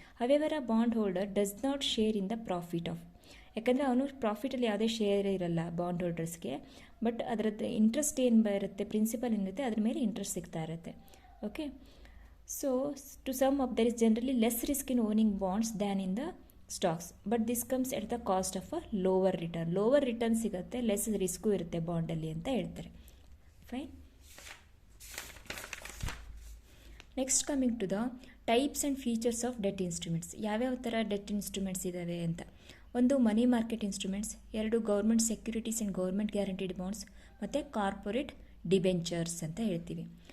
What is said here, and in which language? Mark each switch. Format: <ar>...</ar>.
<en>However, a bond holder does not share in the profit of.</en> <kn>ಯಾಕಂದರೆ ಅವನು ಪ್ರಾಫಿಟಲ್ಲಿ ಯಾವುದೇ share ಇರಲ್ಲ ಬಾಂಡ್ ಹೋಲ್ಡರ್ಸ್ಗೆ, ಬಟ್ ಅದರದ್ದು ಇಂಟ್ರೆಸ್ಟ್ ಏನು ಬರುತ್ತೆ, ಪ್ರಿನ್ಸಿಪಲ್ ಏನಿರುತ್ತೆ ಅದ್ರ ಮೇಲೆ ಇಂಟ್ರೆಸ್ಟ್ ಸಿಗ್ತಾ ಇರುತ್ತೆ. Okay,</kn> <en>So to sum up, there is generally less risk in owning bonds than in the stocks, but this comes at the cost of a lower return. Lower return</en> <kn>ಸಿಗುತ್ತೆ, less risk ಇರುತ್ತೆ ಬಾಂಡಲ್ಲಿ ಅಂತ ಹೇಳ್ತಾರೆ. Fine.</kn> <en>Next coming to the types and features of debt instruments.</en> <kn>ಯಾವ್ಯಾವ ಥರ debt instruments ಇದ್ದಾವೆ ಅಂತ. ಒಂದು money market instruments, ಎರಡು government securities and government guaranteed bonds, ಮತ್ತು ಕಾರ್ಪೊರೇಟ್ ಡಿಬೆಂಚರ್ಸ್ ಅಂತ ಹೇಳ್ತೀವಿ.</kn>